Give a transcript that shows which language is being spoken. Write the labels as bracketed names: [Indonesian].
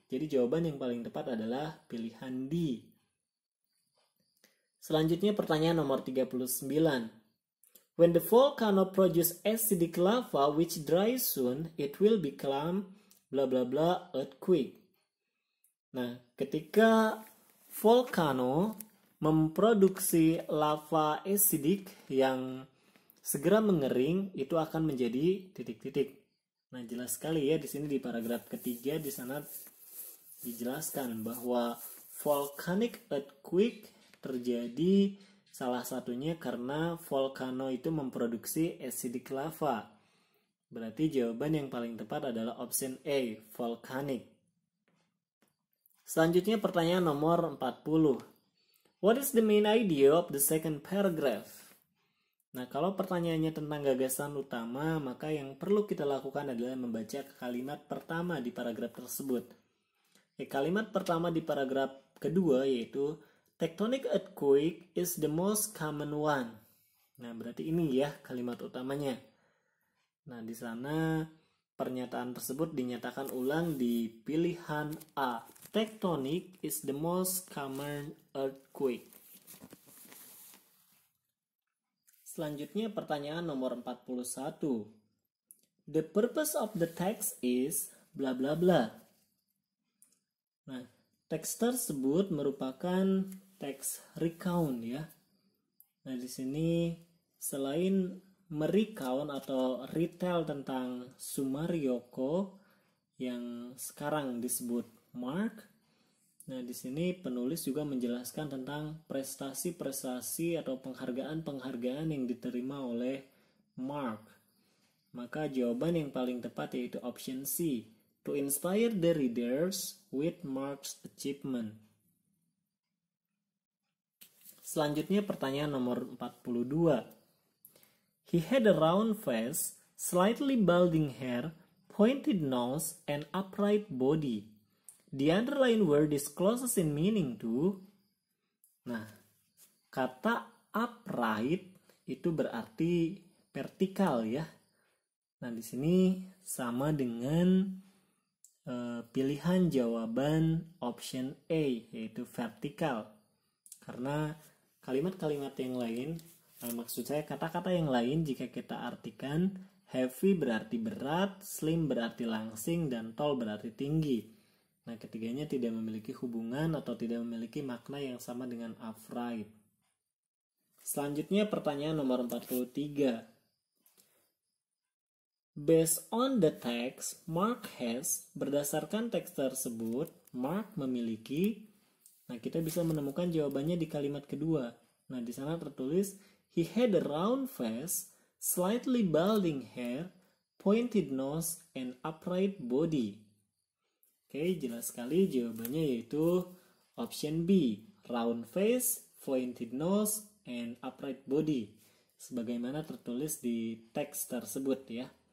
[Indonesian] Jadi jawaban yang paling tepat adalah pilihan D. Selanjutnya pertanyaan nomor 39. [English] When the volcano produces acidic lava which dries soon, it will become bla bla bla earthquake. [Indonesian] Nah, ketika volcano memproduksi lava acidic yang segera mengering, itu akan menjadi titik-titik. Nah, jelas sekali ya di sini di paragraf ketiga di sana dijelaskan bahwa volcanic earthquake terjadi salah satunya karena volcano itu memproduksi acidic lava. Berarti jawaban yang paling tepat adalah option A, volcanic. Selanjutnya pertanyaan nomor 40. [English] What is the main idea of the second paragraph? [Indonesian] Nah, kalau pertanyaannya tentang gagasan utama, maka yang perlu kita lakukan adalah membaca kalimat pertama di paragraf tersebut. [English] Kalimat pertama di paragraf kedua yaitu tectonic earthquake is the most common one. [Indonesian] Nah, berarti ini ya kalimat utamanya. Nah, di sana pernyataan tersebut dinyatakan ulang di pilihan A. [English] Tectonic is the most common earthquake. [Indonesian] Selanjutnya pertanyaan nomor 41. [English] The purpose of the text is bla bla bla. [Indonesian] Nah, teks tersebut merupakan teks recount ya. Nah, di sini selain merecount atau retell tentang Sumaryoko yang sekarang disebut Mark. Nah, di sini penulis juga menjelaskan tentang prestasi-prestasi atau penghargaan-penghargaan yang diterima oleh Mark. Maka jawaban yang paling tepat yaitu [English] option C, to inspire the readers with Mark's achievement. [Indonesian] Selanjutnya pertanyaan nomor 42. [English] He had a round face, slightly balding hair, pointed nose, and upright body. The underlined word is closest in meaning to. [Indonesian] Nah, kata upright itu berarti vertikal ya. Nah, di sini sama dengan pilihan jawaban option A yaitu vertikal. Karena kalimat-kalimat yang lain, maksud saya kata-kata yang lain jika kita artikan, heavy berarti berat, slim berarti langsing, dan tall berarti tinggi. Nah, ketiganya tidak memiliki hubungan atau tidak memiliki makna yang sama dengan upright. Selanjutnya pertanyaan nomor 43. [English] Based on the text, Mark has, [Indonesian] berdasarkan teks tersebut, Mark memiliki. Nah, kita bisa menemukan jawabannya di kalimat kedua. Nah, di sana tertulis, [English] he had a round face, slightly balding hair, pointed nose, and upright body. [Indonesian] Oke, jelas sekali jawabannya yaitu option B, [English] round face, pointed nose, and upright body. [Indonesian] Sebagaimana tertulis di teks tersebut ya.